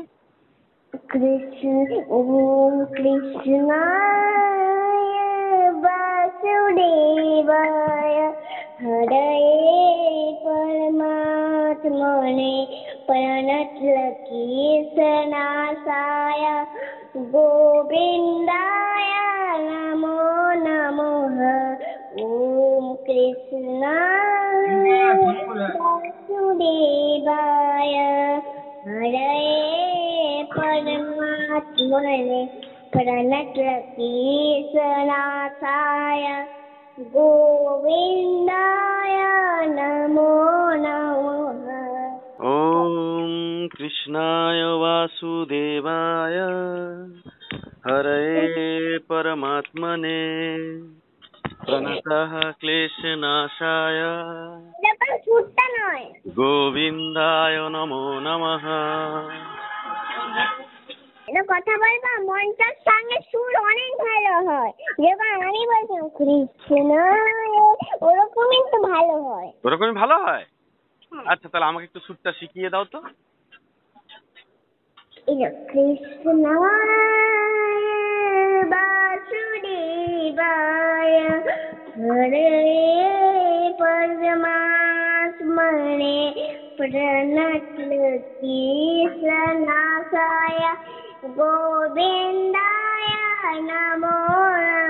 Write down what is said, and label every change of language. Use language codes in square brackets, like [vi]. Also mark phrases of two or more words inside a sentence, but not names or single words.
[sa] কৃষ্ণ ওম কৃষ্ণায় বাসুদেবায় হরয়ে পরমাত্মনে প্রণতলকিসনাশায় গোবিন্দায় নমো নমঃ। ওম কৃষ্ণায় বাসুদেবায় হরয়ে परमात्मने प्रणतलकीसनाथाय गोविन्दाय नमो नमः। ओम कृष्णाय वासुदेवाय हरये परमात्मने प्रणतः क्लेशनाशाय गोविन्दाय नमो नमः। [bn] কথা বলবা, মনটার সঙ্গে সুর অনেক ভালো হয়। যেমন আমি বলছিলাম কৃষ্ণ, ওরকমই তো ভালো হয়। ওরকমই ভালো হয়? আচ্ছা, তাহলে আমাকে একটু সুরটা শিখিয়ে দাও তো। [sa] কৃষ্ণ বাসুদেবায় হরে পরমাত্মনে প্রণতলকিসনাশায় গোবিন্দায় নমো